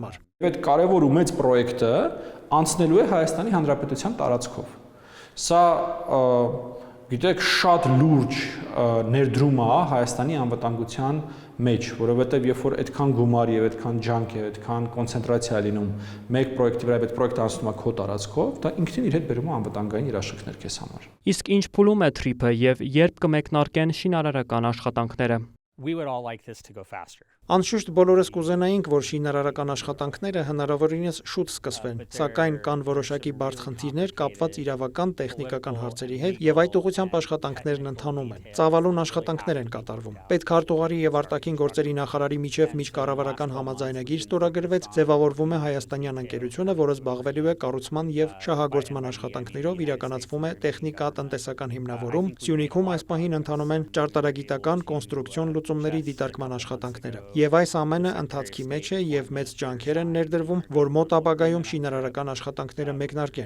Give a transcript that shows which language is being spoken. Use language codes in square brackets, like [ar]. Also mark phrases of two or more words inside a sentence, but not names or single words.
[hy] Այդ կարևոր ու մեծ պրոյեկտը անցնելու է Հայաստանի Հանրապետության տարածքով։ Սա գիտեք, շատ լուրջ ներդրում է Հայաստանի անվտանգության մեջ, որովհետև երբ որ այդքան գումար եւ այդքան ջանք եւ այդքան կոնցենտրացիա լինում մեկ պրոյեկտի վրա, այդ պրոյեկտը անցնում է քո տարածքով, դա ինքնին իր հետ բերում է անվտանգային երաշխիքներ քեզ համար։ Իսկ ինչ փուլում է Թրիփը եւ երբ կմեկնարկեն շինարարական աշխատանքները։ [en] We would all like this to go faster. [hy] Անշուշտ բոլորս կուզենայինք, որ շինարարական աշխատանքները հնարավորինս շուտ սկսվեն, սակայն կան որոշակի բարդ խնդիրներ կապված իրավական, տեխնիկական հարցերի հետ եւ այդ ուղղությամբ աշխատանքներն ընթանում են։ Ծավալուն աշխատանքներ են կատարվում։ Պետքարտուղարի եւ արտաքին գործերի նախարարի միջև միջկառավարական համաձայնագիր ստորագրվեց, ձևավորվում է հայաստանյան ընկերությունը, որը զբաղվելու է կառուցման եւ շահագործման աշխատանքներով, իրականացվում է տեխնիկա-տնտեսական հիմնավորում։ Սյունիքում այս պահին ընթանում են ճարտարագիտական, կոնստրուկցիոն լուծումների դիտարկման աշխատանքները։ Եվ այս ամենը ընթացքի մեջ է եւ մեծ ջանքեր են ներդրվում, որ մոտ ապագայում շինարարական աշխատանքները մեկնարկեն։